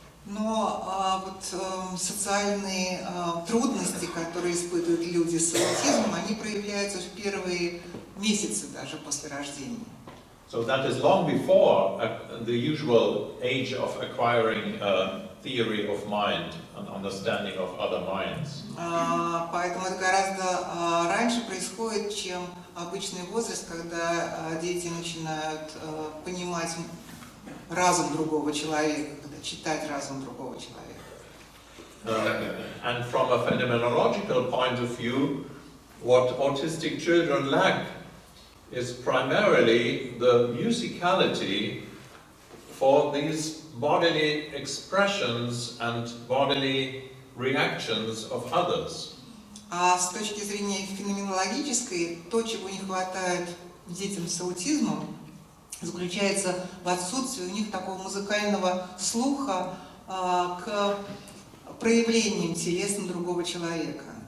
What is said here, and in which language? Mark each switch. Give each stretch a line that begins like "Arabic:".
Russian: Но социальные трудности, которые испытывают люди с аутизмом, они проявляются в первые месяцы даже после рождения.
English: So that is long before the usual age of acquiring a theory of mind, an understanding of other minds.
Russian: Поэтому это гораздо раньше происходит, чем обычный возраст, когда дети начинают понимать разум другого человека, когда читать разум другого человека.
English: And from a phenomenological point of view, what autistic children lack is primarily the musicality for these bodily expressions and bodily reactions of others.
Russian: А с точки зрения феноменологической, то, чего не хватает детям с аутизмом, заключается в отсутствии у них такого музыкального слуха к проявлениям телесным другого человека.